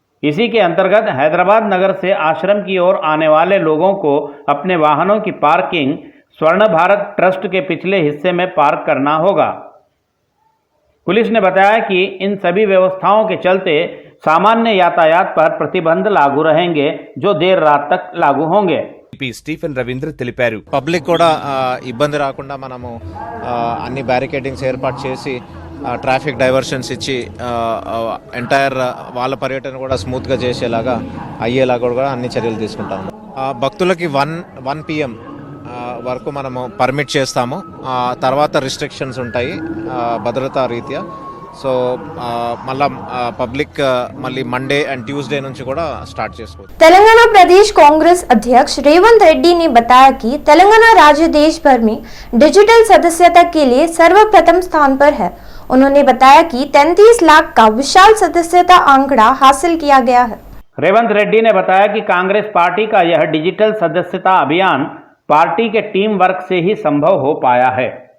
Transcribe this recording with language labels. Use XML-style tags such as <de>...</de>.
<hi>इसी के अंतर्गत हैदराबाद नगर से आश्रम की ओर आने वाले लोगों को अपने वाहनों की पार्किंग स्वर्ण भारत ट्रस्ट के पिछले हिस्से में पार्क करना होगा। पुलिस ने बताया कि इन सभी व्यवस्थाओं के चलते सामान्य यातायात पर प्रतिबंध लागू रहेंगे, जो देर रात तक लागू होंगे।</hi> <te>స్టీఫెన్ రవీంద్ర తెలిపారు. పబ్లిక్ కూడా ఇబ్బంది రాకుండా మనము అన్ని బ్యారికేడింగ్స్ ఏర్పాటు చేసి ట్రాఫిక్ డైవర్షన్స్ ఇచ్చి ఎంటైర్ వాళ్ళ పర్యటన కూడా స్మూత్గా చేసేలాగా అయ్యేలాగా కూడా అన్ని చర్యలు తీసుకుంటాము. భక్తులకి 1 PM వరకు మనము పర్మిట్ చేస్తాము. తర్వాత రిస్ట్రిక్షన్స్ ఉంటాయి భద్రతా రీత్యా. సో మళ్ళా పబ్లిక్ మళ్ళీ మండే అండ్ ట్యూస్డే నుంచి కూడా స్టార్ట్ చేసుకోవచ్చు.</te> <hi>तेलंगाना प्रदेश कांग्रेस अध्यक्ष रेवंत रेड्डी ने बताया कि तेलंगाना राज्य देश भर में डिजिटल सदस्यता के लिए सर्वप्रथम स्थान पर है। उन्होंने बताया कि 33 लाख का विशाल सदस्यता आंकड़ा हासिल किया गया है। रेवंत रेड्डी ने बताया कि कांग्रेस पार्टी का यह डिजिटल सदस्यता अभियान पार्टी के टीम वर्क से ही संभव हो पाया है।</hi>